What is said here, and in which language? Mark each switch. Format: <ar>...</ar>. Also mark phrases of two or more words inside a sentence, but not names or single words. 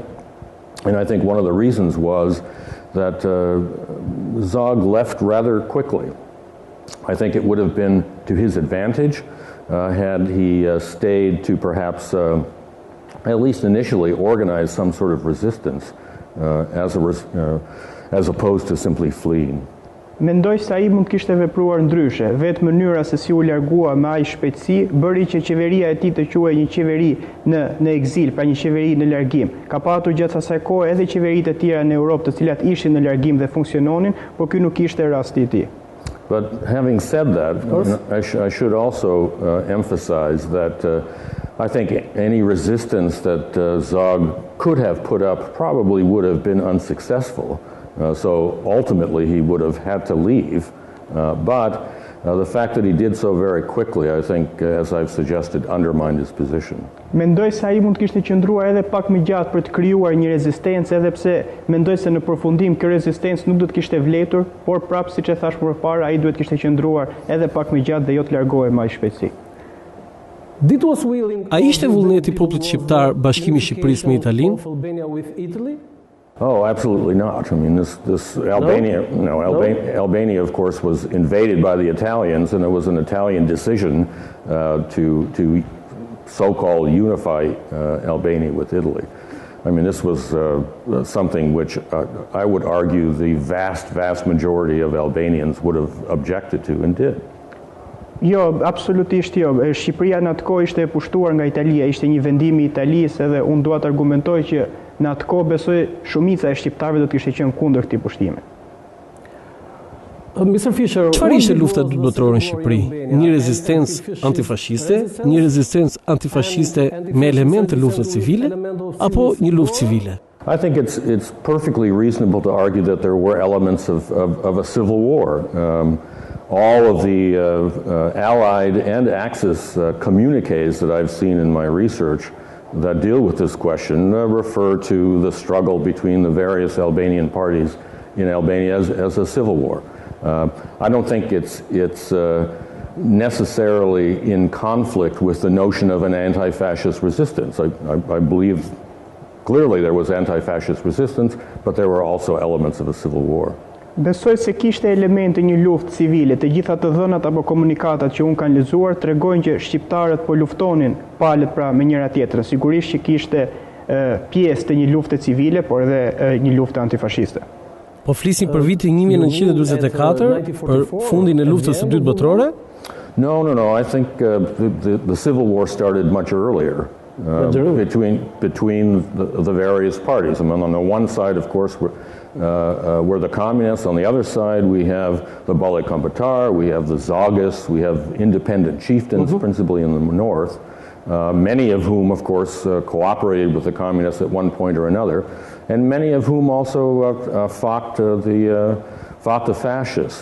<en>And I think one of the reasons was that Zog left rather quickly. I think it would have been to his advantage had he stayed to perhaps, at least initially, organize some sort of resistance as opposed to simply fleeing.</en> <sq>Mendoj se ai mund kishte vepruar ndryshe, vetë mënyra se si u largua me aq shpejtësi bëri që qeveria e tij të quhej një qeveri në ekzil, pra një qeveri në largim. Ka patur gjatë asaj kohe edhe qeveritë e tjera në Europë të cilat ishin në largim dhe funksiononin, por ky nuk ishte rasti i tij.</sq> <en>But having said that, I should also emphasize that I think any resistance that Zog could have put up probably would have been unsuccessful. So ultimately he would have had to leave, but the fact that he did so very quickly, I think, as I've suggested, undermined his position.</en> <sq>Mendoj se ai mund të kishte qëndruar edhe pak më gjatë për të krijuar një rezistencë, edhe pse mendoj se në përfundim kjo rezistencë nuk do të kishte vlerëtur, por prapë siç e thash më parë, ai duhet kishte qëndruar edhe pak më gjatë dhe jo të largohej më aq shpejtësi. A ishte vullneti popullit shqiptar bashkimi i Shqipërisë me Italinë?</sq> <en>Oh, absolutely not. I mean, this Albania, Albania, of course, was invaded by the Italians, and it was an Italian decision to so-called unify Albania with Italy. I mean, this was something which I would argue the vast majority of Albanians would have objected to and did.</en> <sq>Jo, absolutisht jo. Shqipëria në atë kohë ishte e pushtuar nga Italia, ishte një vendim i Italisë, edhe unë dua të argumentoj që në atë kohë besoj shumica e shqiptarëve do të kishte qenë kundër këtij pushtimi. Çfarë ishte lufta e dytë botërore në Shqipëri? Një rezistencë antifashiste, një rezistencë antifashiste me elemente të luftës civile, apo një luftë civile?</sq> <en>I think it's perfectly reasonable to argue that there were elements of a civil war. All of the Allied and Axis communiques that I've seen in my research that deal with this question refer to the struggle between the various Albanian parties in Albania as a civil war. I don't think it's necessarily in conflict with the notion of an anti-fascist resistance. I believe clearly there was anti-fascist resistance, but there were also elements of a civil war.</en> <sq>Besoj se kishte elemente një luftë civile, të gjitha të dhënat apo komunikatat që unë kanë lexuar tregojnë që shqiptarët po luftonin palët pra me njëra tjetrën. Sigurisht që kishte pjesë të një lufte civile, por edhe një lufte antifashiste. Po flisim për vitin 1944, për fundin e luftës së dytë botërore?</sq> <en>No. I think the Civil War started much earlier. Between the various parties. I mean, on the one side, of course, were the communists. On the other side, we have the Bali Kombatar, we have the Zagas, we have independent chieftains, principally in the north, many of whom, of course, cooperated with the communists at one point or another, and many of whom also fought the fascists.</en>